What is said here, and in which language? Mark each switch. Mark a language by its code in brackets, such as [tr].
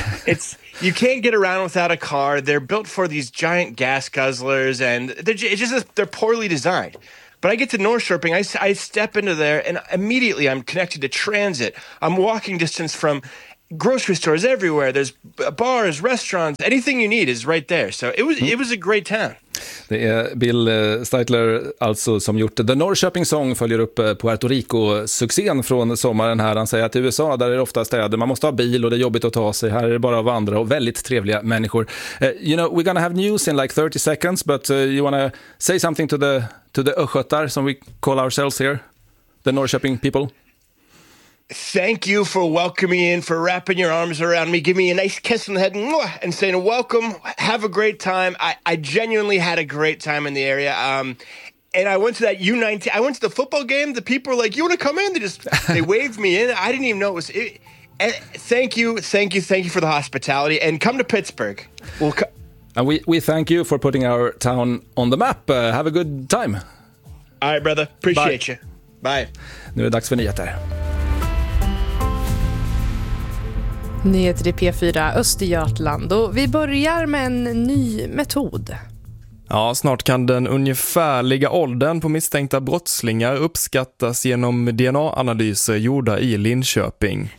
[en] It's you can't get around without a car. They're built for these giant gas guzzlers, and they're poorly designed. But I get to Norrköping, I step into there, and immediately I'm connected to transit. I'm walking distance from grocery stores everywhere. There's bars, restaurants, anything you need is right there. So it was a great town. [sv] Det är Bill Steitler alltså som gjort The Norrköping Song, följer upp Puerto Rico-succén från sommaren här. Han säger att i USA, där är det ofta städer, man måste ha bil och det är jobbigt att ta sig. Här är det bara att vandra och väldigt trevliga människor. [en] You know, we're gonna have news in like 30 seconds, but you wanna say something to the Östgötar, som we call ourselves here, the Norrköping people? Thank you for welcoming me in, for wrapping your arms around me, give me a nice kiss on the head and saying welcome, have a great time. I genuinely had a great time in the area. And I went to that U19, I went to the football game, the people were like, you want to come in? They waved me in. I didn't even know it was... Thank you for the hospitality, and come to Pittsburgh. And we thank you for putting our town on the map. Have a good time. All right, brother. Appreciate you. Bye. [sv] Nu är det dags för nyheter. Nyheter i P4 Östergötland, och vi börjar med en ny metod. Ja, snart kan den ungefärliga åldern på misstänkta brottslingar uppskattas genom DNA-analyser gjorda i Linköping.